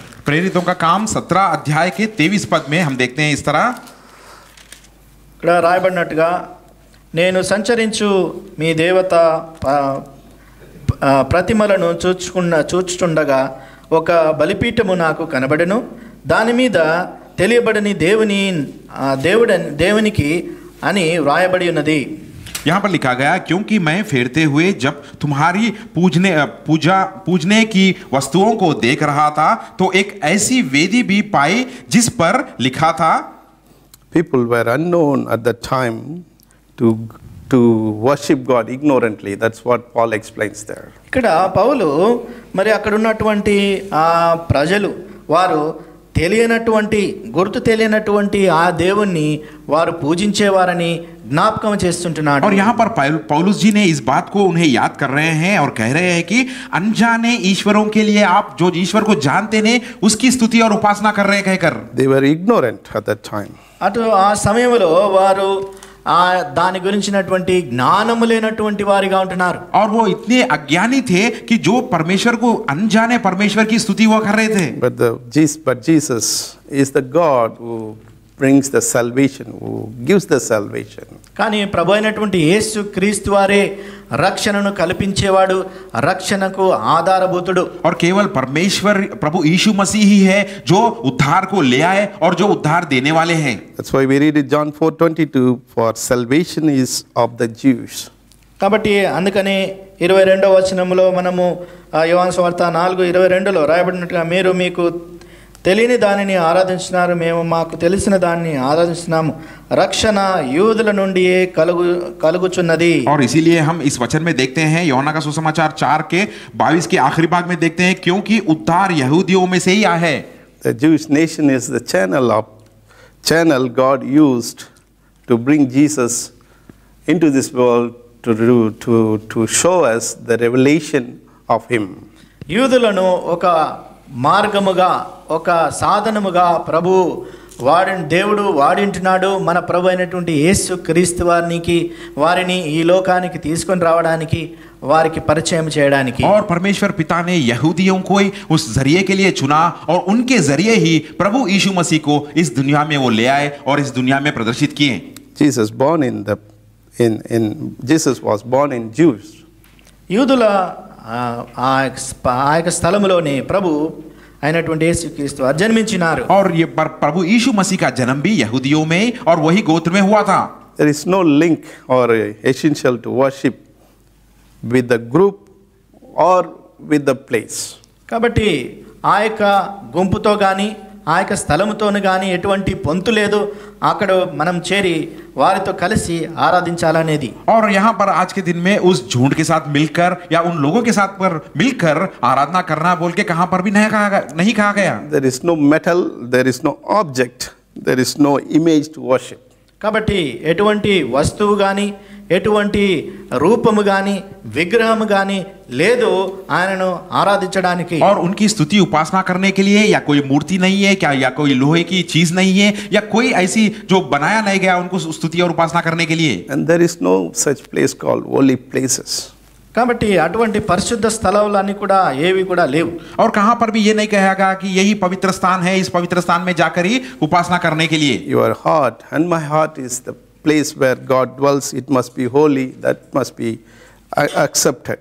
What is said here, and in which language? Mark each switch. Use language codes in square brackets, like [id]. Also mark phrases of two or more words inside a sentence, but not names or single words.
[hi] प्रेरितों का काम 17 अध्याय के 23 पद में हम देखते हैं इस तरह, [te] ఇక్కడ రాయబడినట్టుగా, నేను సంచరించు మీ దేవత ప్రతిమలను చూచుచుండగా ఒక బలిపీఠము నాకు కనబడెను, దాని మీద తెలియబడని దేవునికి అని వ్రాయబడి ఉన్నది. [hi] यहाँ पर लिखा गया, क्योंकि मैं फेरते हुए जब तुम्हारी पूजने की वस्तुओं को देख रहा था तो एक ऐसी वेदी भी पाई जिस पर लिखा था, [en] People were unknown at that time to worship God ignorantly. That's what Paul explains there. [te] ఇక్కడ పౌలు మరి అక్కడ ఉన్నటువంటి ఆ ప్రజలు వారు గుర్తు తెలియనటువంటి ఆ దేవుణ్ణి వారు పూజించేవారని జ్ఞాపకం చేస్తుంటున్నాడు. [hi] और यहाँ पर पौलुस जी ने इस बात को उन्हें याद कर रहे हैं और कह रहे हैं कि अनजाने ईश्वरों के लिए आप जो ईश्वर को जानते हैं उसकी स्तुति और उपासना कर रहे हैं कहकर. [en] They were ignorant at that time. [te] అటు ఆ సమయంలో వారు ఆ దాని గురించినటువంటి జ్ఞానము లేనటువంటి వారిగా ఉంటున్నారు. [hi] और वो इतने अज्ञानी थे कि जो परमेश्वर को अनजाने परमेश्वर की स्तुति वो कर रहे थे. [en] But Jesus is the God who brings the salvation, who gives the salvation. [te] కానీ ప్రభు అయినటువంటి యేసు క్రీస్తు వారే రక్షణను కల్పించేవాడు, రక్షణకు ఆధారభూతుడు. [hi] और केवल परमेश्वर प्रभु यीशु मसीह ही है जो उद्धार को ले आए और जो उद्धार देने वाले हैं. [en] That's why we read in John 4:22, for salvation is of the Jews. [te] కాబట్టి అందుకని 22వ వచనంలో మనము యోహాను సువార్త 4:22లో రాయబడినట్టుగా, మీరు మీకు తెలియని దానిని ఆరాధించినారు, మేము మాకు తెలిసిన దాన్ని ఆరాధిస్తున్నాము, రక్షణ యూదుల నుండియే కలుగుచున్నది. [hi] और इसीलिए हम इस वचन में देखते हैं, यूहन्ना का सुसमाचार 4 के 22 के आखिरी भाग में देखते हैं, क्योंकि उद्धार यहूदियों में से ही आया है. [en] The Jewish nation is the channel God used to bring Jesus into this world to show us the revelation of him. [te] యూదులను ఒక మార్గముగా, ఒక సాధనముగా దేవుడు వాడింటున్నాడు. మన ప్రభు అయినటువంటి యేసు క్రీస్తు వారిని ఈ లోకానికి తీసుకొని రావడానికి, వారికి పరిచయం చేయడానికి. [hi] और परमेश्वर पिता ने यहूदियों को ही उस जरिए के लिए चुना और उनके जरिए ही प्रभु यीशु मसीह को इस दुनिया में वो ले आए और इस दुनिया में प्रदर्शित किए. [en] Jesus was born in Jews. [te] యూదుల ఆ యొక్క స్థలములోనే ప్రభు అయినటువంటి యేసుక్రీస్తు జన్మించినారు. [hi] और ये प्रभु यीशु मसीह का जन्म भी यहूदियों में और वही गोत्र में हुआ था. [en] There is no link or essential to worship with the group or with the place. [te] కాబట్టి ఆ యొక్క గుంపుతో కానీ ఆ యొక్క స్థలముతోను కానీ ఎటువంటి పొంతు లేదు. అక్కడ మనం చేరి వారితో కలిసి ఆరాధించాలనేది. [hi] और यहाँ पर आज के दिन में उस झुंड के साथ मिलकर या उन लोगों के साथ पर मिलकर आराधना करना बोल के कहाँ पर भी नहीं कहा गया. [en] There is no metal, there is no object, there is no image to worship. [te] కాబట్టి ఎటువంటి వస్తువు కానీ ఎటువంటి రూపము గాని విగ్రహము గాని లేదు ఆయనను ఆరాధించడానికి. [hi] और उनकी स्तुति उपासना करने के लिए या कोई मूर्ति नहीं है क्या, या कोई लोहे की चीज नहीं है, या कोई ऐसी जो बनाया नहीं गया उनको स्तुति और उपासना करने के लिए. [en] And there is no such place called holy places. [te] కాబట్టి అటువంటి పరిశుద్ధ స్థలాలన్నీ కూడా ఏవి కూడా లేవు. [hi] और कहां पर भी ये नहीं कहेगा कि यही पवित्र स्थान है, इस पवित्र स्थान में जाकर ही उपासना करने के लिए. [en] Your heart and my heart is the place where God dwells. It must be holy. That must be accepted.